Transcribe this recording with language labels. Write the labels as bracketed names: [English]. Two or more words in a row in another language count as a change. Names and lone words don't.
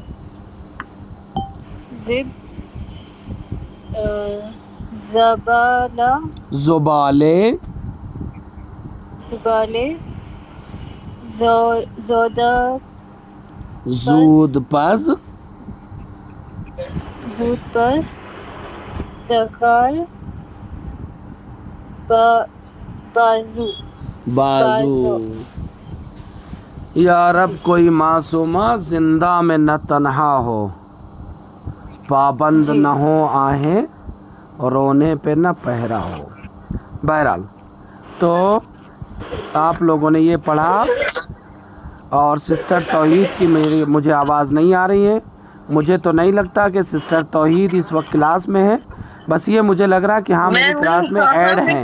[Urdu] زب، زبالہ، زبالے، زبالے، زودپس، زود پز، زودپس، زخال، بازو. بازو. یا رب کوئی معصومہ زندہ میں نہ تنہا ہو، پابند جی نہ ہو آہیں رونے پہ نہ پہرا ہو. بہرحال تو آپ لوگوں نے یہ پڑھا، اور سسٹر توحید کی مجھے آواز نہیں آ رہی ہے. مجھے تو نہیں لگتا کہ سسٹر توحید اس وقت کلاس میں ہے، بس یہ مجھے لگ رہا ہے کہ ہاں میری کلاس میں ایڈ ہیں.